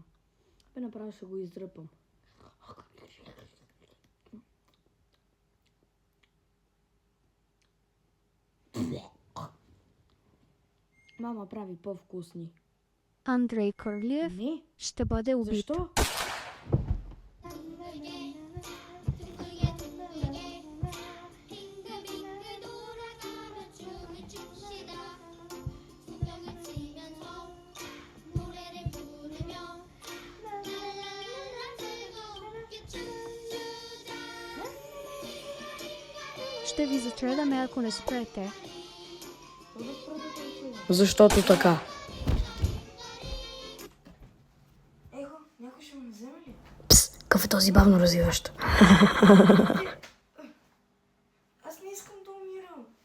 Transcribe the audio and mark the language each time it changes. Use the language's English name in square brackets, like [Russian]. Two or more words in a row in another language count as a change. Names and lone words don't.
[Bulgarian] Бе, направо ще го издръпам. Мама прави по-вкусни. Андрей Кървиев Не? ще бъде убит. Защо? [Korean] 빙글빙글 돌아가며 춤을 춥시다. 풍경을 치면서 노래를 부르며 랄랄랄라 즐겁게 춤추자. [Bulgarian] Ще ви застреляме, ако не спрете. Защото така. Ехо, някой ще ме вземе ли? Пс, какъв е този бавно развиващ? Аз не искам да умирам.